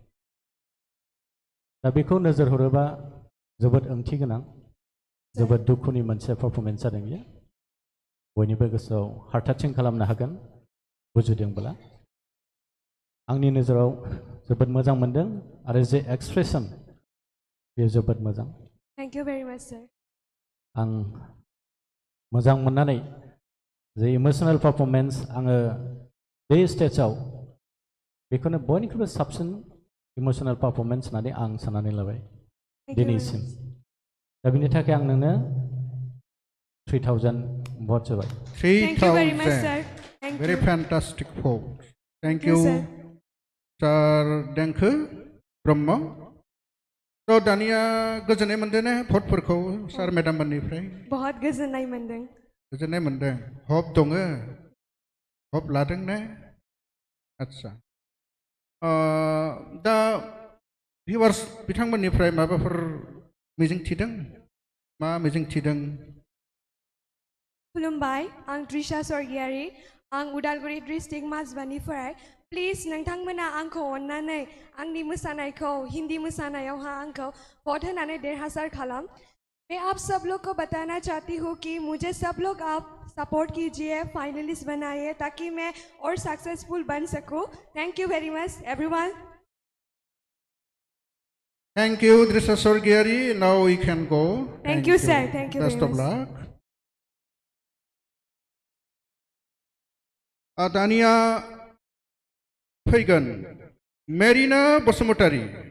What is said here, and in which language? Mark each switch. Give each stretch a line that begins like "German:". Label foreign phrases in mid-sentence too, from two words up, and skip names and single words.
Bodo: दा बेखौ नोजोर हरोबा जोबोद ओंथि गोनां जोबोद दुखुनि मोनसे पारफरमेन्स जादों बियो बयनिबो गोसोआव
English: heart touching
Bodo: खालामनो हागोन बुजिदोंब्ला आंनि नोजोराव जोबोद मोजां मोनदों आरो जे एक्सप्रेसन बेयो जोबोद मोजां
English: Thank you very much, sir.
Bodo: आं मोजां मोननानै जे
English: emotional performance
Bodo: आङो बे स्टेजाव बेखौनो बयनिख्रुइबो साबसिन
English: emotional performance
Bodo: होननानै आं साननानै लाबाय दिनैसिम दा बिनि थाखाय आं नोंनो 3,000 भट होबाय
English: Thank you very much, sir. 3,000. Thank Very you. fantastic vote. Thank you, you, sir. Sir Denka Brahma.
Bodo: So दानिया गोजोननाय मोनदों ना भटफोरखौ
English: sir madam
Bodo: मोननिफ्राय बहुत गोजोननाय मोनदों गोजोननाय मोनदों हप दङ हप लादों ना आदसा दा भिउवार्स बिथांमोननिफ्राय माबाफोर मिजिं थिदों मा मिजिं थिदों खुलुमबाय आं त्रिशा स्वर्गियारि आं उदालगुरि डिस्ट्रिक्ट माजबानिफ्राय प्लिज नोंथांमोना आंखौ अननानै आंनि मोसानायखौ हिंदी मोसानायावहा आंखौ भट होनानै देरहासार खालाम
Hindi: मैं आप सब लोग को बताना चाहती हूँ कि मुझे सब लोग आप सपोर्ट कीजिए फाइनलिस्ट बनाइए ताकि मैं और सक्सेसफुल बन सकूँ
English: thank you very much everyone Thank you, Trisha Sorgiari. Now we can go. Thank you, sir. Thank you Best very of much. luck.
Bodo: दानिया फैगोन मेरिना बसुमतारी